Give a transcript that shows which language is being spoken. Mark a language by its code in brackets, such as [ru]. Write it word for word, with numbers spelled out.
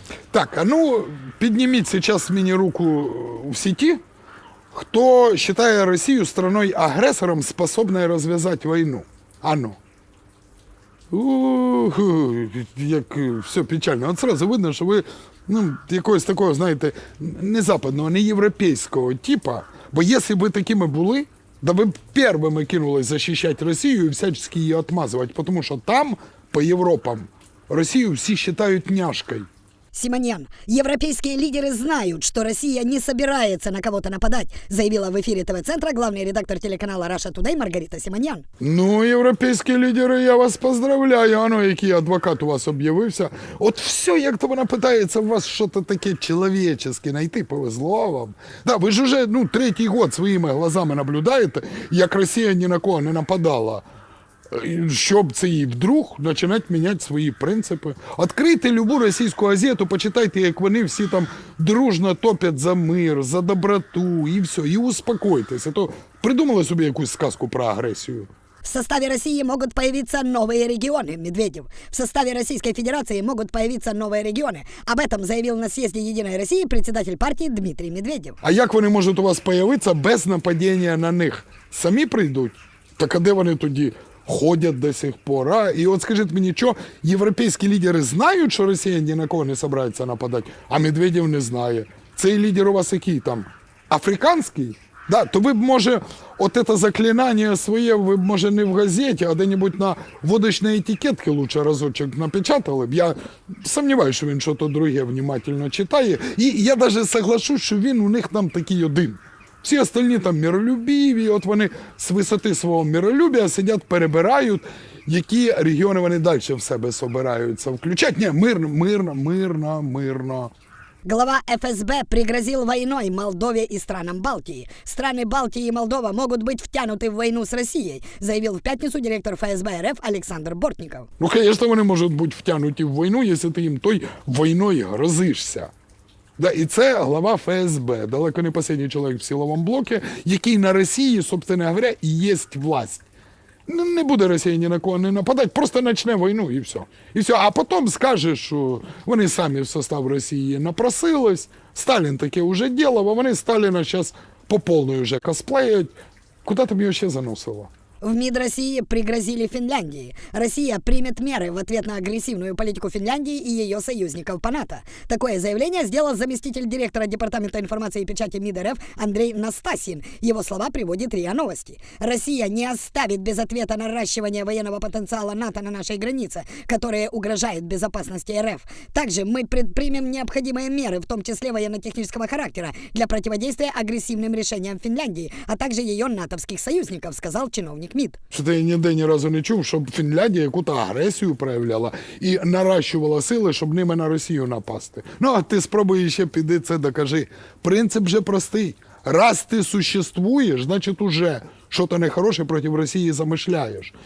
[ru] Так, а ну, поднимите сейчас мини-руку в сети, кто, считая Россию страной-агрессором, способной развязать войну. [uk] А ну. У-у-у, як все печально. От сразу видно, що ви ну, якогось такого, знаєте, не западного, не європейського типа. Бо якщо б ви такими були, да ви б першими кинулись захищати Росію і всячески її отмазувати, тому що там, по Європам, Росію всі вважають няшкою. [ru] Симоньян, европейские лидеры знают, что Россия не собирается на кого-то нападать, заявила в эфире ТВ-центра главный редактор телеканала Russia Today Маргарита Симоньян. Ну, европейские лидеры, я вас поздравляю, а ну, [uk] який адвокат у вас об'явився. От все, як-то вона питається в вас щось таке чоловіческе знайти, повезло вам. Да, ви ж уже, ну, третій год своїми глазами наблюдаєте, як Росія ні на кого не нападала. Щоб це і вдруг починати міняти свої принципи. Відкрийте любу російську газету, почитайте, як вони всі там дружно топять за мир, за доброту і все, і успокойтесь. А то придумали собі якусь сказку про агресію. [ru] В составе России могут появиться новые регионы, Медведев. В составе Российской Федерации могут появиться новые регионы. Об этом заявил на съезде «Единой России» председатель партии Дмитрий Медведев. [uk] А як вони можуть у вас появитися без нападіння на них? Самі прийдуть? Так а де вони тоді? Ходять до сих пор. А? І от скажіть мені, що європейські лідери знають, що Росія ні на кого не збирається нападати, а Медведєв не знає. Цей лідер у вас який там? Африканський? Да, то ви б, може, от це заклинання своє, ви б, може, не в газеті, а де-небудь на водочній етикетці лучше разочок напечатали б. Я сумніваюся, що він щось друге внимательно читає. І я навіть соглашусь, що він у них там такий один. Всі остальні там миролюбіві, от вони з висоти свого миролюбія сидять, перебирають, які регіони вони далі в себе собираються включать. Ні, мирно, мирно, мирно, мирно. [ru] Глава ФСБ пригрозил войной Молдове и странам Балтии. Страны Балтии и Молдова могут быть втянуты в войну с Россией, заявил в пятницу директор ФСБ РФ Александр Бортников. [uk] Ну, конечно, вони можуть бути втянуті в війну, якщо ти їм той війною грозишся. Да, і це глава ФСБ, далеко не последній чоловік в силовому блоці, який на Росії, собственно говоря, і є власть. Не буде Росія ні на кого не нападати, просто почне війну і все. І все. А потім скаже, що вони самі в состав Росії напросились, Сталін таке вже ділав, а вони Сталіна зараз по повної вже косплеють. Куди там його ще заносило? [ru] В МИД России пригрозили Финляндии. Россия примет меры в ответ на агрессивную политику Финляндии и ее союзников по НАТО. Такое заявление сделал заместитель директора Департамента информации и печати МИД РФ Андрей Настасьин. Его слова приводит РИА Новости. Россия не оставит без ответа наращивание военного потенциала НАТО на нашей границе, которое угрожает безопасности РФ. Также мы предпримем необходимые меры, в том числе военно-технического характера, для противодействия агрессивным решениям Финляндии, а также ее натовских союзников, сказал чиновник МИД. [uk] Що-то я ніде ні разу не чув, щоб Фінляндія яку-то агресію проявляла і наращувала сили, щоб ними на Росію напасти. Ну, а ти спробуй ще піди це докажи. Принцип же простий. Раз ти существуєш, значить уже що-то нехороше проти Росії замишляєш.